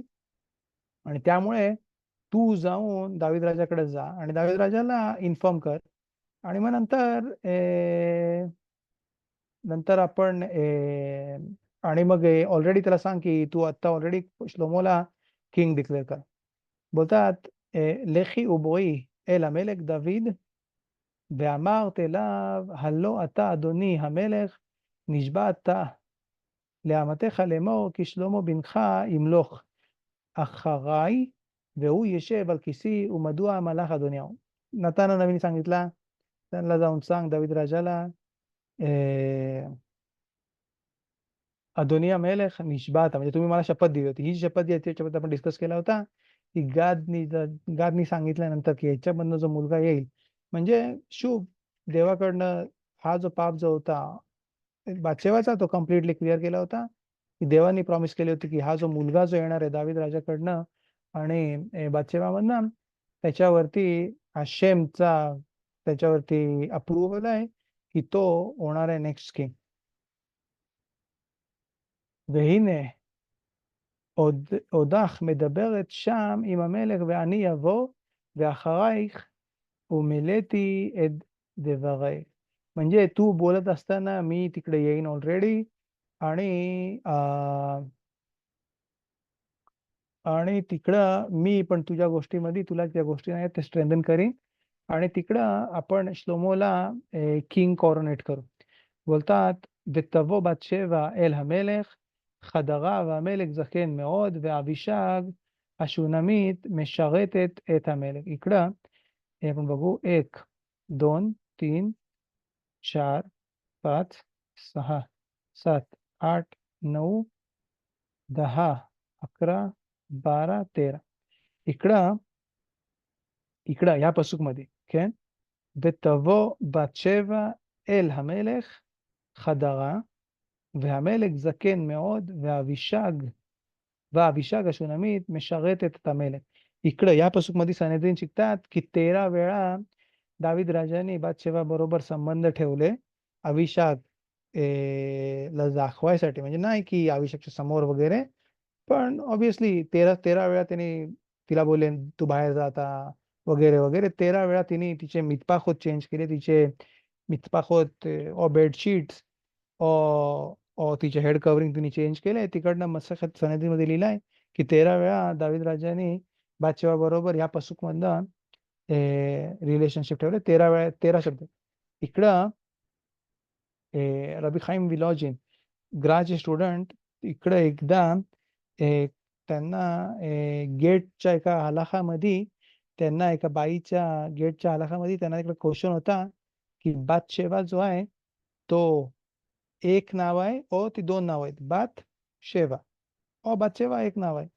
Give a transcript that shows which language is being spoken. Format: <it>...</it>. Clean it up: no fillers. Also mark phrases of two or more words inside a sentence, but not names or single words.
<mr>आणि त्यामुळे तू जाऊन दावीद राजाकडे जा आणि दावीद राजाला इन्फॉर्म कर, आणि मग नंतर आपण आणि मग ऑलरेडी त्याला सांग की तू आता ऑलरेडी श्लोमोला किंग डिक्लेअर कर.</mr> <he>बोलतात לכי ובואי אל המלך דוד ואמרת אליו הלא אתה אדוני המלך נשבעת לאמתך לאמור כי שלמה בנך ימלוך אחריי והוא ישב על כיסי ומדוע המלך אדוניהו. נתן הנביא</he> <mr>सांगितला त्यांना जाऊन सांग दावीद राजाला</mr> <he>אדוני המלך נשבעת,</he> <mr>म्हणजे तुम्ही मला शपथ दिली होती. ही जी शपथ आहे त्याच्याबद्दल आपण डिस्कस केला होता की गादनी सांगितल्यानंतर की ह्याच्यामधनं जो मुलगा येईल, म्हणजे शुभ देवाकडनं हा जो पाप जो होता बादशेवाचा तो कम्प्लिटली क्लिअर केला होता, की देवानी प्रॉमिस केली होती की हा जो मुलगा जो येणार आहे दावीद राजाकडनं आणि बादशेवामधनं, त्याच्यावरती हशेमचा त्याच्यावरती अप्रुव्हल आहे की तो होणार आहे नेक्स्ट किंग.</mr> <he>והנה עודך מדברת שם עם המלך ואני אבוא ואחרייך ומילאתי את דברי.</he> <mr>म्हणजे तू बोलत असताना मी तिकडे येईन ऑलरेडी, आणि आणि तिकडं मी पण तुझ्या गोष्टीमध्ये तुला ज्या गोष्टी आहेत ते स्ट्रेंथन करीन, आणि तिकडं आपण श्लोमोला किंग कॉरोनेट करू.</mr> <he>बोलतात ותבוא בת שבע אל המלך חדרה והמלך זקן מאוד ואבישג השונמית משרתת את המלך.</he> <mr>इकडं आपण बघू 1 2 3 4 5 6 7 8 9 10 11 12 13. इकडं या पसूकमध्ये</mr> <he>כן, ותבוא בת שבע אל המלך חדרה והמלך זקן מאוד ואבישג השונמית משרתת את המלך.</he> <mr>इकडं या पसूकमध्ये सनेद्रीन शिकतात की 13 वेळा दावीद राजाने बादशेवा बरोबर संबंध ठेवले अभिषाग ला दाखवायसाठी, म्हणजे नाही की अभिषेकच्या समोर वगैरे, पण ऑब्विसली 13 वेळा त्यांनी तिला बोलले तू बाहेर जाता वगैरे वगैरे. 13 वेळा तिने तिचे मितपाखोत चेंज केले, तिचे मितपाखोत और बेडशीट्स और तिचे हेड कवरिंग तिने चेंज केले. तिकडनं मसखत सनदीमध्ये लिहिलंय की 13 वेळा दावीद राजाने बादशेवा बरोबर या पसूकमधनं रिलेशनशिप ठेवले. 13 वेळा 13 शब्द. इकडं रबी खाईम विलॉजिन ग्राचे स्टुडंट इकडं एकदा त्यांना गेटच्या एका हलाखामध्ये त्यांना एका बाईच्या गेटच्या हलाखामध्ये त्यांना इकडे क्वेश्चन होता की बादशेवा जो आहे तो एक नाव आहे ओ ती दोन नाव आहेत, बात शेवा ओ बादशेवा एक नाव आहे.</mr>